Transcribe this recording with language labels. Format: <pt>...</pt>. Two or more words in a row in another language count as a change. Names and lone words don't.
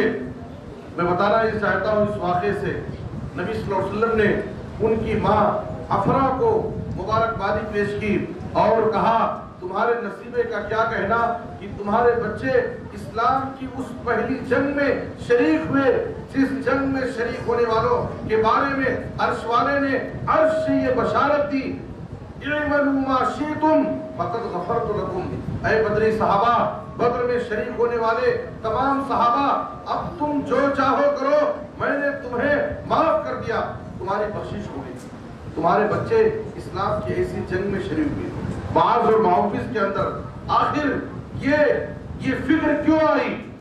<ur>میں بتانا یہ چاہتا ہوں اس واقعے سے، نبی صلی اللہ علیہ وسلم نے ان کی ماں افرا کو مبارکبادی پیش کی اور کہا تمہارے نصیبے کا کیا کہنا کہ تمہارے بچے اسلام کی اس پہلی جنگ میں شریک ہوئے جس جنگ میں شریک ہونے والوں کے بارے میں عرش والے نے عرش سے یہ بشارت دی</ur> <ar>اعملوا ما شئتم فقد غفرت لكم.</ar> <ur>اے بدری صحابہ، بدر میں شریک ہونے والے تمام صحابہ، اب تم جو چاہو کرو، میں نے تمہیں معاف کر دیا، تمہاری بخشش ہو گئی. تمہارے بچے اسلام کی ایسی جنگ میں شریک ہوئے، باز اور ماحفظ کے اندر، آخر یہ فکر کیوں آئی?</ur>